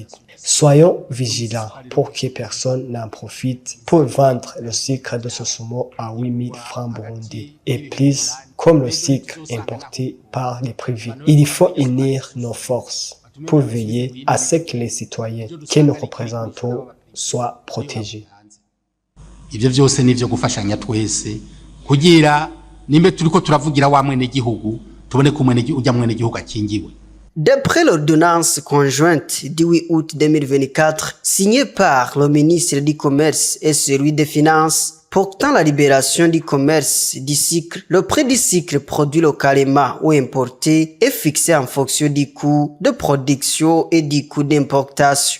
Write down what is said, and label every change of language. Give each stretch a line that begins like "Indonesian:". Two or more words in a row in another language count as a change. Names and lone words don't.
French: Soyons vigilants pour que personne n'en profite pour vendre le sucre de Sosumo à 8 000 francs burundais et plus comme le sucre importé par les privés. Il faut unir nos forces pour veiller à ce que les citoyens que nous représentons soient protégés.
Rundi: Ivyo vyose nivyo gufashanya twese kugira nimbe turiko turavugira wa mwene gihugu tubone ko mwene gihugu akingiwe.
French: D'après l'ordonnance conjointe du 8 août 2024 signée par le ministre du Commerce et celui des Finances portant la libération du commerce du sucre, le prix du sucre produit localement ou importé est fixé en fonction du coût de production et du coût d'importation.